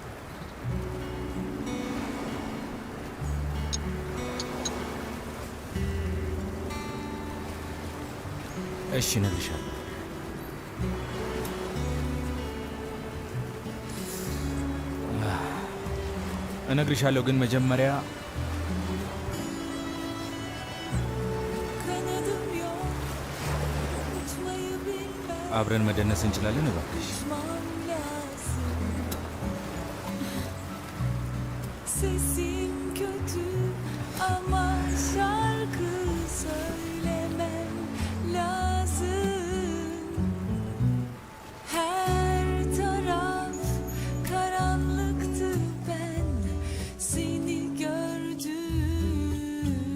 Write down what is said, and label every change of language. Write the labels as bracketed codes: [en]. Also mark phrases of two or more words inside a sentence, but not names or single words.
[am] እሺ እነግርሻለሁ። እነግርሻለሁ ግን መጀመሪያ [tr] Kanadım yok, uçmayı bilmem. [am] አብረን መደነስ እንችላለን እባክሽ? [tr] Uçmam lazım. Sesim kötü ama şarkı söylemem lazım. Her taraf karanlıktı, ben seni gördüm.